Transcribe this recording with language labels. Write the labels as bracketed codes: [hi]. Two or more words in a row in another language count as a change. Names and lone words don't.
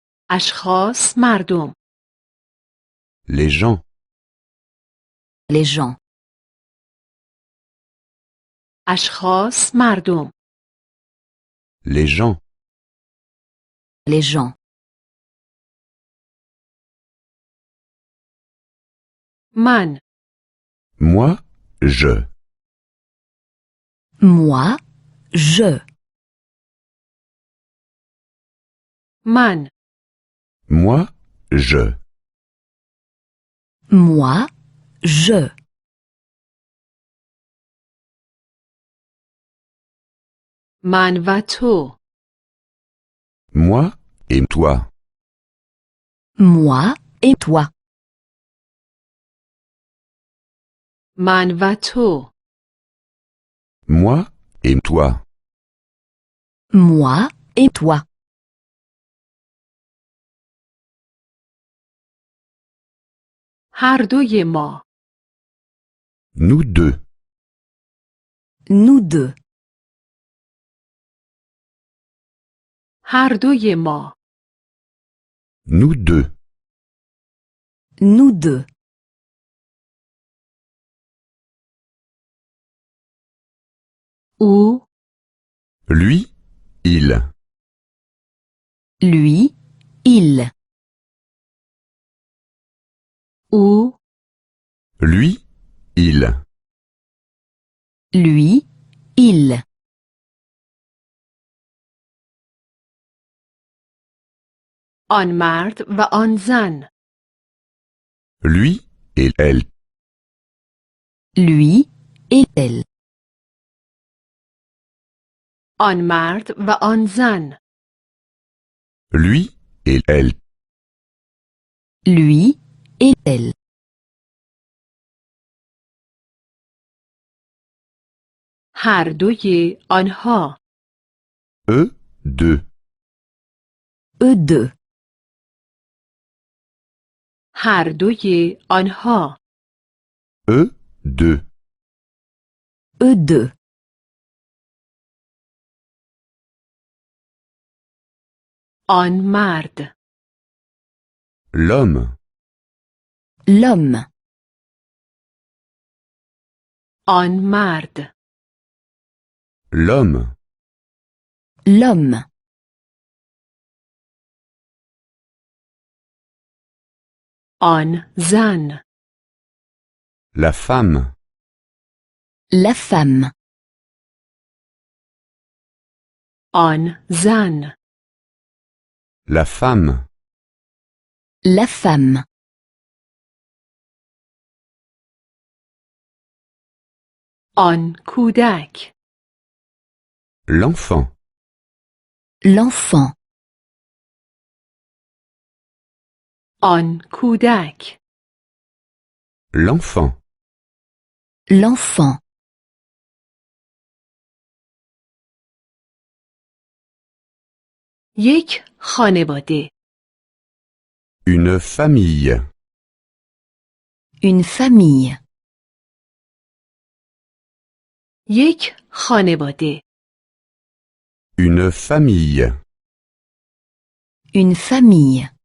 [fa] اشخاص مردم [fr] Les gens. Les gens. [fa] اشخاص مردم [fr] Les gens. Les gens. [fa] من [fr] Moi, je. Moi, je. [fa] من [fr] Moi, je. Moi, je. [fa] من و تو [fr] Moi et toi. Moi et toi. [fa] من و تو [fr] Moi et toi. Moi et toi. [fa] هر دوی ما [fr] Nous deux. Nous deux. [fa] هر دوی ما [fr] Nous deux. Nous deux. [fa] او [fr] Lui, il. Lui, il. [fa] او [fr] Lui, il. Lui, il. [fa] آن مرد و آن زن [fr] Lui et elle. Lui et elle. [fa] آن مرد و آن زن [fr] Lui et elle. Lui et elle. [fa] هر دوی آنها [fr] Eux deux. Eux deux. [fa] هر دوی آنها [fr] Eux deux. Eux deux. [fa] آن مرد [fr] L'homme. L'homme. [fa] آن مرد [fr] L'homme. L'homme. [fa] آن زن [fr] La femme. La femme. [fa] آن زن [fr] La femme. La femme. [fa] آن کودک [fr] L'enfant. L'enfant. [fa] آن کودک [fr] L'enfant. L'enfant. [fa] یک خانواده [fr] Une famille. Une famille. [fa] یک خانواده [fr] Une famille. Une famille.